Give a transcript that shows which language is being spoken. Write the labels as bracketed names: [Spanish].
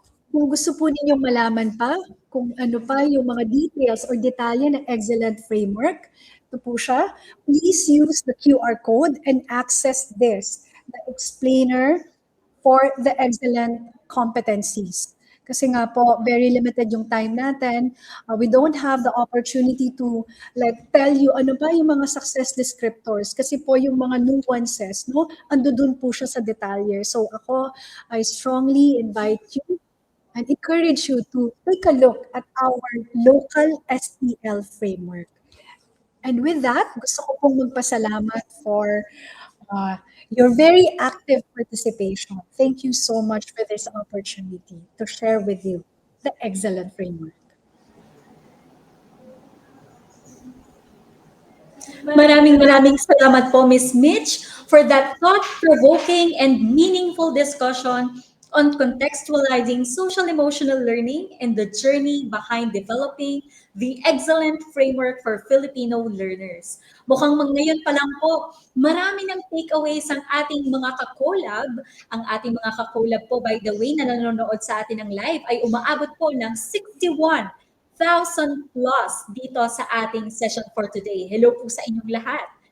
[Filipino] Kung gusto po ninyong malaman pa kung ano pa yung mga details or detalye ng excellent framework, ito po siya. [English] Please use the QR code and access this, the explainer for the excellent competencies. [Filipino] Kasi nga po, [English] very limited yung time natin. We don't have the opportunity to tell you [Filipino] ano ba yung mga [English] success descriptors. [Filipino] Kasi po yung mga nuances, no? Ando dun po siya sa detalye. [English] So ako, I strongly invite you and encourage you to take a look at our local SEL framework. And with that, [Filipino] gusto ko pong magpasalamat [English] for your very active participation. Thank you so much for this opportunity to share with you the excellent framework. [Filipino] Maraming salamat po, Ms. [English] Mitch, for that thought-provoking and meaningful discussion on contextualizing social-emotional learning and the journey behind developing the excellent framework for Filipino learners. [Filipino] Mukhang ngayon pa lang po, marami ng takeaways ang ating mga kakolab. Ang ating mga kakolab po, [English] by the way, [Filipino] na nanonood sa atin ng live ay umaabot po ng 61,000 plus dito sa ating session [English] for today. [Filipino] Hello po sa inyong lahat.